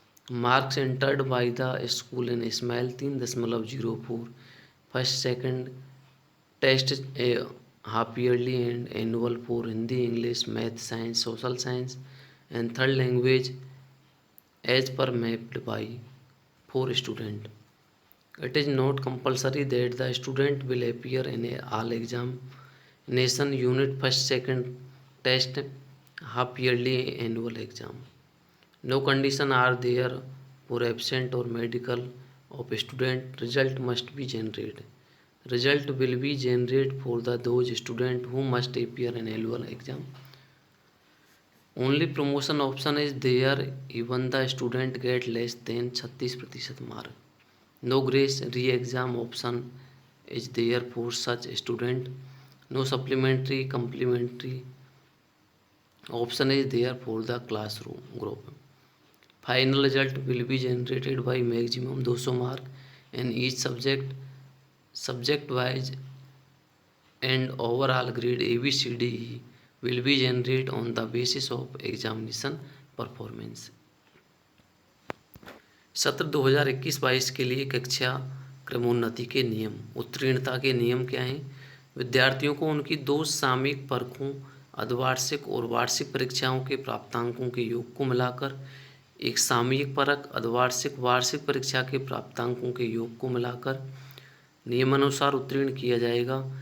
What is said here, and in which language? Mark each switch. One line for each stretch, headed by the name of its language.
English: Marks entered by the school in Ismail 3.04 first second test half yearly and annual for Hindi English math science social science and third language as per mapped by four student. It is not compulsory that the student will appear in all examination unit first second test half yearly annual exam. No condition are there for absent or medical of student. Result must be generated. Result will be generated for those student who must appear in annual exam. Only promotion option is there even the student get less than 36% mark. No grace re-exam option is there for such student. No supplementary complementary option is there for the classroom group. Final result will be generated by maximum 200 mark in each subject. Subject wise and overall grade ABCDE will be generated on the basis of examination performance.
Hindi: सत्र 2021-22 के लिए कक्षा क्रमोन्नति के नियम. उत्तीर्णता के नियम क्या हैं? विद्यार्थियों को उनकी दो सामयिक परखों अर्धवार्षिक और वार्षिक परीक्षाओं के प्राप्तांकों के योग को मिलाकर एक सामयिक परख अर्धवार्षिक वार्षिक परीक्षा के प्राप्तांकों के योग को मिलाकर नियमानुसार उत्तीर्ण किया जाएगा.